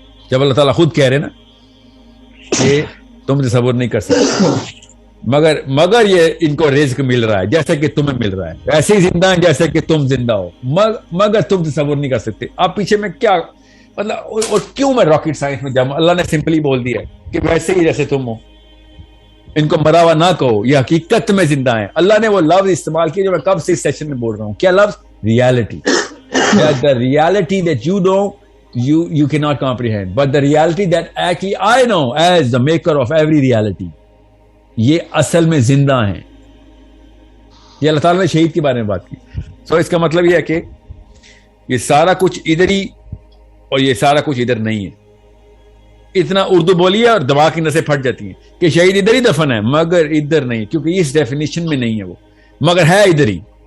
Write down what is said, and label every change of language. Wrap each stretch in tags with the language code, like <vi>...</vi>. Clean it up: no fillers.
<ur>جب اللہ تعالیٰ خود کہہ رہے نا کہ تم تصور نہیں کر سکتے, مگر یہ ان کو رزق مل رہا ہے جیسے کہ تمہیں مل رہا ہے, ایسے ہی زندہ ہیں جیسے کہ تم زندہ ہو, مگر تم تصور نہیں کر سکتے. اب پیچھے میں کیا مطلب, اور کیوں میں راکٹ سائنس میں جاؤں؟ اللہ نے سمپلی بول دیا کہ ویسے ہی جیسے تم ہو, ان کو مرا ہوا نہ کہو, یہ حقیقت میں زندہ ہیں. اللہ نے وہ لفظ استعمال کیا جو میں کب سے اس سیشن میں بول رہا ہوں. کیا لفظ؟ Reality.</ur> <en>The reality that you know you cannot comprehend, but the reality that actually I know as the maker of every reality,</en> <ur>یہ اصل میں زندہ ہیں. یہ اللہ تعالیٰ نے شہید کے بارے میں بات کی. اس کا مطلب یہ ہے کہ یہ سارا کچھ ادھر ہی اور یہ سارا کچھ ادھر نہیں ہے. اتنا اردو بولی ہے اور دماغ کی نسیں پھٹ جاتی ہیں کہ شہید ادھر ہی دفن ہے, مگر ادھر نہیں, کیونکہ اس ڈیفینیشن میں نہیں ہے وہ, مگر ہے ادھر ہی.</ur>